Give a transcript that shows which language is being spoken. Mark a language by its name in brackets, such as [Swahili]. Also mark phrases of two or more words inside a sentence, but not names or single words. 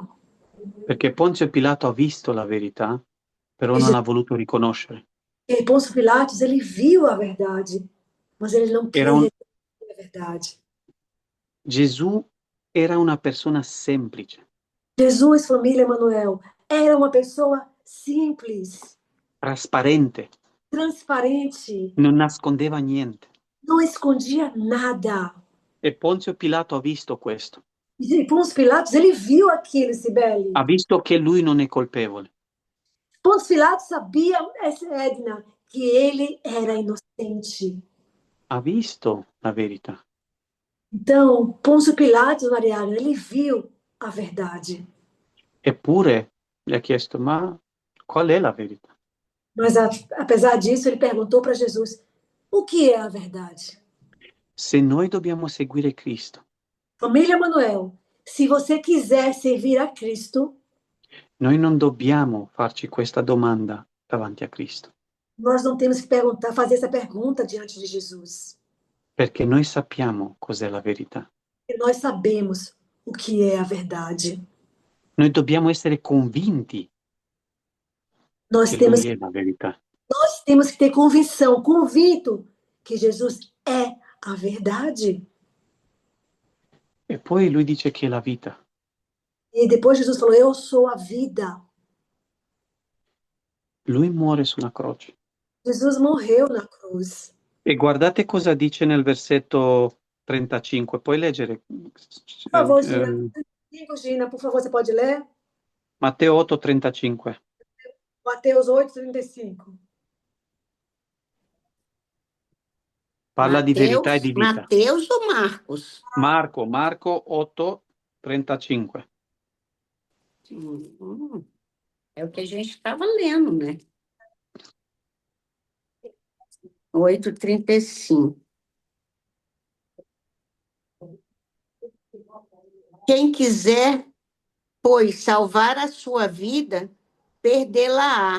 [Italian] Perché Ponzio Pilato ha visto la verità, però non ha voluto riconoscere. [Portuguese] E Pôncio Pilatos, ele viu a verdade, mas ele não quis reconhecer a verdade. [Italian] Gesù era una persona semplice. [Portuguese] Jesus, família Emanuel, era uma pessoa simples. [Italian] Trasparente. [Portuguese] Transparente. [Italian] Non nascondeva niente. [Portuguese] Não escondia nada. [Italian] E Ponzio Pilato ha visto questo. [Portuguese] E Pôncio Pilatos, ele viu aquilo, Sibeli. [Italian] Ha visto che lui non è colpevole. [Portuguese] Pôncio Pilatos sabia, Edna, que ele era inocente. [Italian] Ha visto la verità. [Portuguese] Então, Pôncio Pilatos, Mariana, ele viu a verdade. [Italian] Eppure gli ha chiesto, ma qual è la verità? [Portuguese] Mas, apesar disso, ele perguntou para Jesus, o que é a verdade? [Italian] Se noi dobbiamo seguire Cristo. [Portuguese] Família Manuel, se você quiser servir a Cristo, [Italian] noi non dobbiamo farci questa domanda davanti a Cristo. [Portuguese] Nós não temos que fazer essa pergunta diante de Jesus. [Italian] Perché noi sappiamo cos'è la verità. [Portuguese] E nós sabemos o que é a verdade. [Italian] Noi dobbiamo essere convinti [Portuguese] nós [Italian] che [Portuguese] temos, [Italian] Lui è la verità. [Portuguese] Nós temos que ter convicção, convicto que Jesus é a verdade. [Italian] E poi lui dice che è la vita. [Portuguese] E depois Jesus falou, eu sou a vida. [Italian] Lui muore sulla croce. [Portuguese] Jesus morreu na cruz. [Italian] E guardate cosa dice nel versetto 35. Puoi leggere? [Portuguese] Por favor, Gina, por favor, você pode ler? [Italian] Matteo 8, 35. [Portuguese] Mateus 8, 35. [Italian] Parla di verità e di vita. [Portuguese] Mateus ou Marcos? [Italian] Marco 8, 35. [Portuguese] É o que a gente estava lendo, né? 8:35. Quem quiser, pois, salvar a sua vida, perdê-la-á.